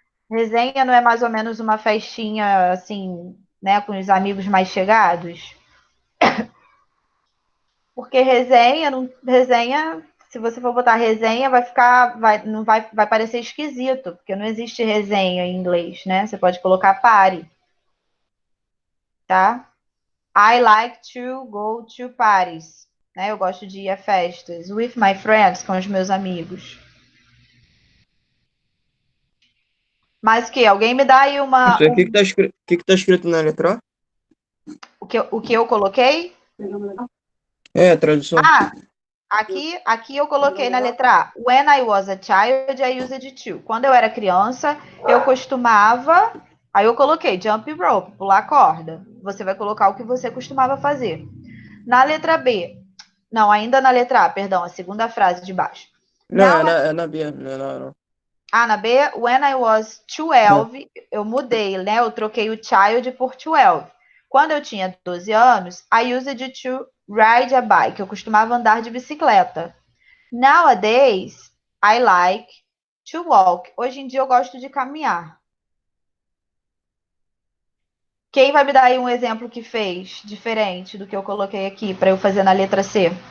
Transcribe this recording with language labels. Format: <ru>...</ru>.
<pt>Resenha não é mais ou menos uma festinha assim, né, com os amigos mais chegados? Porque resenha, se você for botar resenha, não vai parecer esquisito, porque não existe resenha em inglês, né? Você pode colocar pare, tá?</pt> <en>I like to go to parties, né?</en> <pt>Eu gosto de ir a festas</pt> <en>with my friends,</en> <pt>com os meus amigos. Mas que alguém me dá aí Isso aí, o que que tá escrito na letra A? o que eu coloquei? É, a tradução. Ah, aqui eu coloquei na letra A.</pt> <en>When I was a child, I used to.</en> <pt>Quando eu era criança, eu costumava. Aí eu coloquei</pt> <en>jump rope,</en> <pt>pular corda. Você vai colocar o que você costumava fazer. Na letra B, Não, ainda na letra A, perdão, a segunda frase de baixo. Não,</pt> <en>Now,</en> <pt>é na B, não é não. na B,</pt> <en>when I was 12,</en> <pt>eu mudei, né? Eu troquei o child por 12. Quando eu tinha 12 anos,</pt> <en>I used to ride a bike.</en> <pt>Eu costumava andar de bicicleta.</pt> <en>Nowadays, I like to walk.</en> <pt>Hoje em dia eu gosto de caminhar. Quem vai me dar aí um exemplo que fez diferente do que eu coloquei aqui para eu fazer na letra C?</pt>